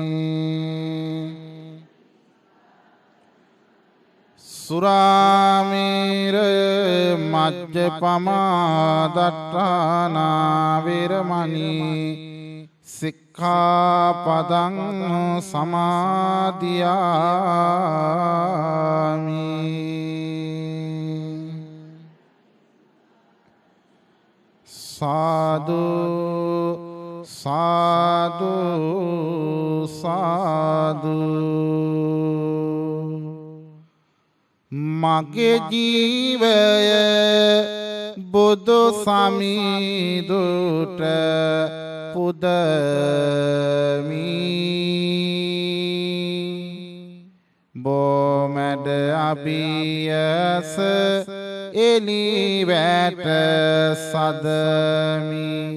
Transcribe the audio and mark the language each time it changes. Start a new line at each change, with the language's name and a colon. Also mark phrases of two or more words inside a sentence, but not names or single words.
Pali: සුරාමේර මජ්ජපමා දට්ඨානා වේරමණී සික්ඛාපදං සමාදියාමි.
Sinhala: සාදු සාදු සාදු. මගේ ජීවය බුදු සමිඳුට පුදමි. බොමැඩ අභියස එලිවැට සදමි.